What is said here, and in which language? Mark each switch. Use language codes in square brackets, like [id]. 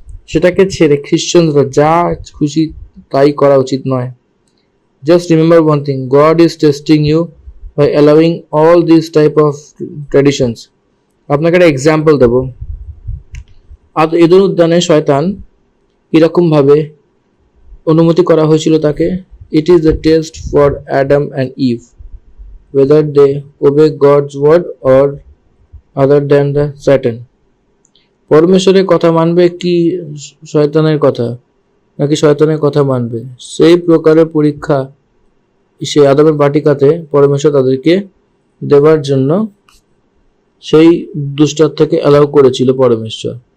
[bn] সেটাকে ছেড়ে খ্রিশ্চানরা যা খুশি তাই করা উচিত নয়। [en] Just remember one thing, God is testing you by allowing all these type of traditions. [bn] আপনাকে একটা এক্সাম্পল দেব। এদেন উদ্যানে শয়তান কিরকম ভাবে অনুমতি করা হয়েছিল তাকে। [en] It is the test for Adam and Eve, whether they obey God's word or other than the Satan. [bn] পরমেশ্বরের কথা মানবে কি শয়তানের কথা, নাকি শয়তানের কথা মানবে, সেই প্রকারের পরীক্ষা সেই আদমের বাটিকাতে পরমেশ্বর তাদেরকে দেবার জন্য সেই দুষ্টার থেকে অ্যালাউ করেছিল পরমেশ্বর।